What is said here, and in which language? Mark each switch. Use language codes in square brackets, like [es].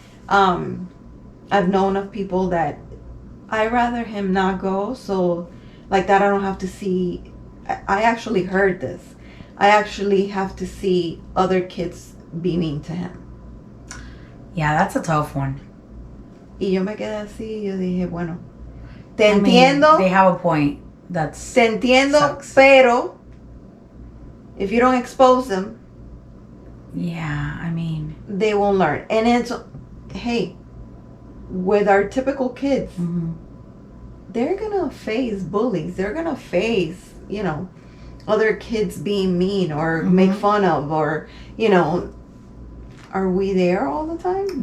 [en] I've known of people that I rather him not go, so like that I don't have to see. I actually heard this. I actually have to see other kids be mean to him. Yeah, that's a tough one. [es] Y yo me quedé así, yo dije, bueno, te entiendo. [en] They have a point. [es] Te entiendo, [en] sucks. Pero if you don't expose them, yeah, I mean, they won't learn. And it's, hey, with our typical kids, they're gonna face bullies. They're gonna face, other kids being mean or make fun of, or, are we there all the time?